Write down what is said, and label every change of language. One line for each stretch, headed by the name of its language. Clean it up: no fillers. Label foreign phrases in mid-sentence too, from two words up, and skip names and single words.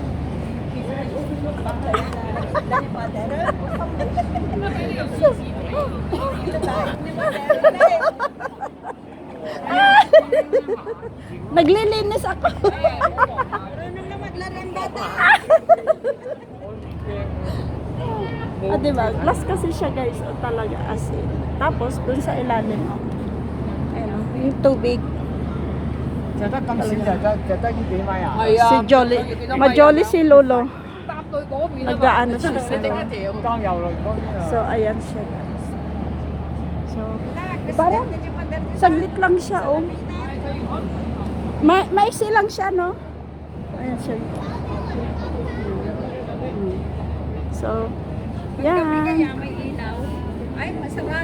Filipino: naglilinis ako. Marunong na maglarang bata. Ah, diba? Glass kasi siya guys, oh, talaga
English: as in.
Filipino: Tapos dun sa ilalim, oh. Ayun, oh, yung tubig.
Cantonese: 就得咁少就得呢幾米啊？
Filipino: Si Jolly, ma-jolly si Lolo.
Cantonese: 搭到嗰邊啊嘛，
Filipino: Nag-aano siya sa
Cantonese: 你整一條。當遊輪嗰邊啊！
Filipino: So, ayan siya guys. So, parang saglit lang siya, oh. Maiksi lang siya, no? Ayan siya. So, yan. May ilaw. Ay, masarap.